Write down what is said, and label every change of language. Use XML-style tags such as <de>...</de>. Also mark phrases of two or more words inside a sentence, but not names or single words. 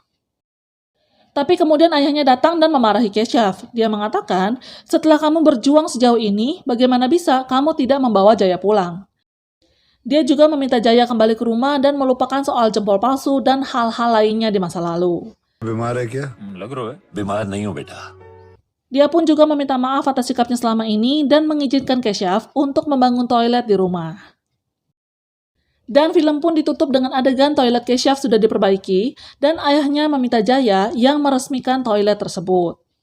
<id>Tapi kemudian ayahnya datang dan memarahi Keshav. Dia mengatakan, setelah kamu berjuang sejauh ini, bagaimana bisa kamu tidak membawa Jaya pulang? Dia juga meminta Jaya kembali ke rumah dan melupakan soal jempol palsu dan hal-hal lainnya di masa lalu.</id> <hi>बीमार है क्या? लग रहा है बीमार नहीं हूँ बेटा।</hi> <id>Dia pun juga meminta maaf atas sikapnya selama ini dan mengizinkan Keshav untuk membangun toilet di rumah. Dan film pun ditutup dengan adegan toilet Keshav sudah diperbaiki dan ayahnya meminta Jaya yang meresmikan toilet tersebut.</id>